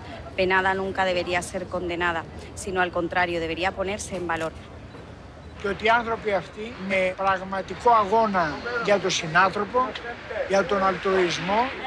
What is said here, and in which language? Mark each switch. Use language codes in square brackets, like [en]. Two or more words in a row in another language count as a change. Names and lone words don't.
[es] penada, nunca debería ser condenada, sino al contrario, debería ponerse en valor. [el] Και ότι οι άνθρωποι αυτοί με πραγματικό αγώνα για τον συνάνθρωπο, για τον αλτρουισμό.